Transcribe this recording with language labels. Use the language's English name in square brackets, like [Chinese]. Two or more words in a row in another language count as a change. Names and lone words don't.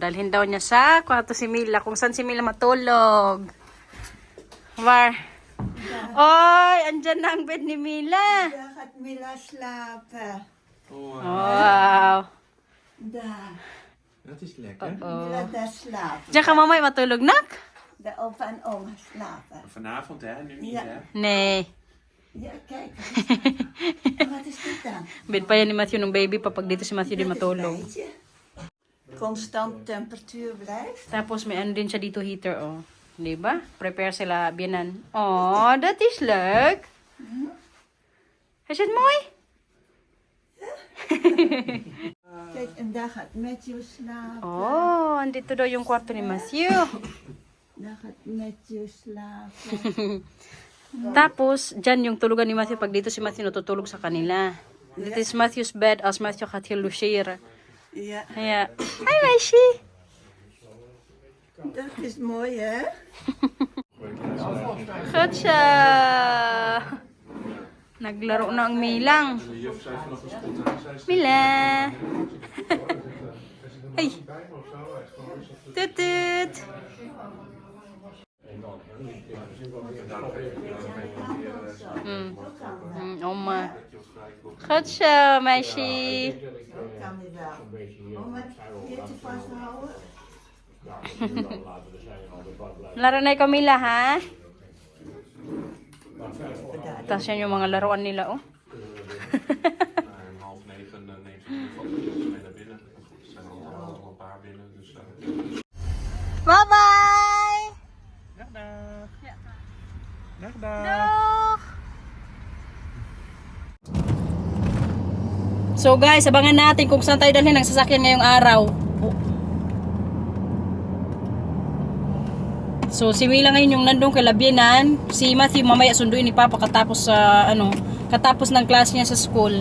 [Filipino] Dalhin daw niya sa kwarto si Mila. Kung saan si Mila matulog. War. Oy, andyan na ang bed ni Mila. [Dutch] Daar gaat Mila slapen. Wow. Daar. Dat is lekker. Mila daar slapen. [Filipino] Diyan ka mamay matulog, nak? [Dutch] De opa en oma slapen. Vanavond hè, nu niet Ja. hè? Nee. Ja, kijk. Wat is dit dan? [Filipino] Bed pa yan ni Matthew ng baby pa pag dito si Matthew din [Dutch] Dit is een [Filipino] matulog. [Dutch] beetje. Constant temperatuur blijft. [Filipino] Tapos may ano din siya dito heater, oh. Diba? Prepare sila biyanan. [Dutch] Oh, dat is leuk. Is het mooi? Kijk, en daar gaat Matthew slapen. [Filipino] Oh, andito daw yung kwarto ni Matthew. [Dutch] Daar gaat Matthew slapen. [Filipino] Tapos, dyan yung tulugan ni Matthew. Pag dito si Matthew natutulog sa kanila. [English] This is Matthew's bed [Dutch] als Matthew gaat hier logeren. Ja, [Filipino] Kaya, hi meisje! [Dutch] dat is mooi, hè? [Filipino] Goed siya! Naglaro na ang Milang. Mila! Ay! Tutut! oma. [Dutch] Goed zo, meisje. Kan niet wel. Oh, maar je hebt je vastgehouden. [Filipino] Laro na Camila, ha? Tapos yan yung mga laruan nila, oh. [Dutch] Om 8:30 neemt ze in ieder geval de mee naar binnen. Er zijn al een paar binnen, dus... [English] Bye-bye! [Dutch] Dag, dag. Dag, dag. Dag! [Filipino] So guys, abangan natin kung saan tayo dalhin ng sasakyan ngayong araw. So si Mila ngayon yung nandun kay Labienan. Si Matthew mamaya sunduin ni Papa katapos sa katapos ng klase niya sa school.